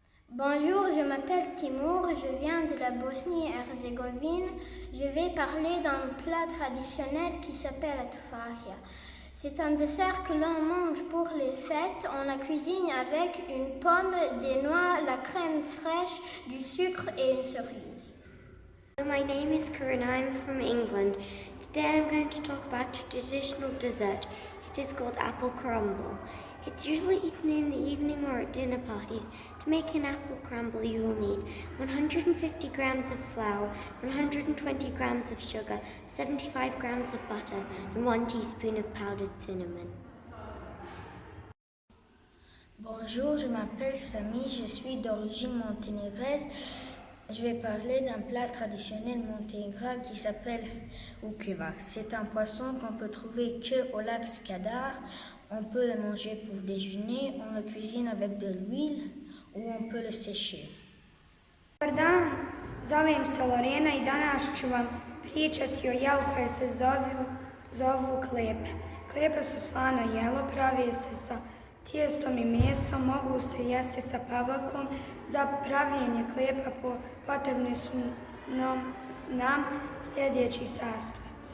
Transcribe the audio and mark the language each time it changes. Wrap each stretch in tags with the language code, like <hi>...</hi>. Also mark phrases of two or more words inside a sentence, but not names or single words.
<fr>Bonjour, je m'appelle Timur, je viens de la Bosnie-Herzégovine. Je vais parler d'un plat traditionnel qui s'appelle la tufagia. C'est un dessert que l'on mange pour les fêtes. On la cuisine avec une pomme, des noix, la crème fraîche, du sucre et une cerise.</fr> <en>My name is Corinne. I'm from England. Today I'm going to talk about a traditional dessert. It is called apple crumble. It's usually eaten in the evening or at dinner parties. To make an apple crumble, you will need 150 grams of flour, 120 grams of sugar, 75 grams of butter, and 1 teaspoon of powdered cinnamon.</en> <fr>Bonjour, je m'appelle Samy, je suis d'origine monténégraise. Je vais parler d'un plat traditionnel monténégrin qui s'appelle ukeva. C'est un poisson qu'on peut trouver que au lac Skadar. On peut le manger pour déjeuner, on le cuisine avec de l'huile ou on peut le sécher.</fr> <bs>Dobar dan, zovem se Lorena I danas ću vam pričati o jelu koje se zovu klepe. Klepe su slano jelo, pravi se sa tijestom I mesom, mogu se jesti sa pavlakom. Za pravljenje klepa potrebni su nam sljedeći sastojci.</bs>